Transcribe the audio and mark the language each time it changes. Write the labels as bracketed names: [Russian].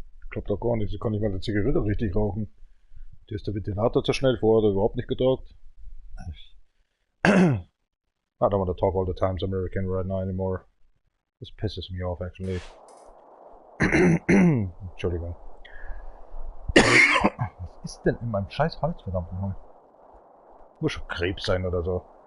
[German] Klappt doch gar nicht. Sie kann nicht mal eine Zigarette richtig rauchen. Dir ist der Ventilator zu schnell, vorher hat er überhaupt nicht gedrückt. [English] I don't want to talk all the times American right now anymore. This pisses me off actually. [German] Entschuldigung. Was ist denn in meinem scheiß Hals, verdammt nochmal? Muss schon Krebs sein oder so.